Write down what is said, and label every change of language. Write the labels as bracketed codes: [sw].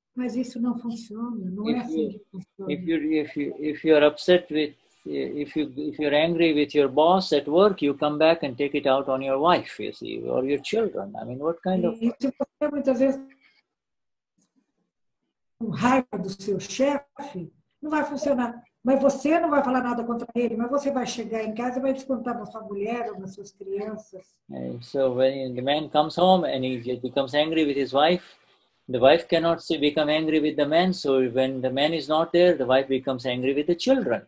[pt] Mas isso não funciona, não é assim que funciona. [en] If you're upset with, if you're angry with your boss at work, you come back and take it out on your wife, you see, or your children. I mean, what kind of... [pt] E se você muitas vezes com raiva do seu chefe, não vai funcionar. Mas você não vai falar nada contra ele, mas você vai chegar em casa e vai descontar na sua mulher ou nas suas crianças. [en] And so when the man comes home and he becomes angry with his wife, the wife cannot become angry with the man. So when the man is not there, the wife becomes angry with the children.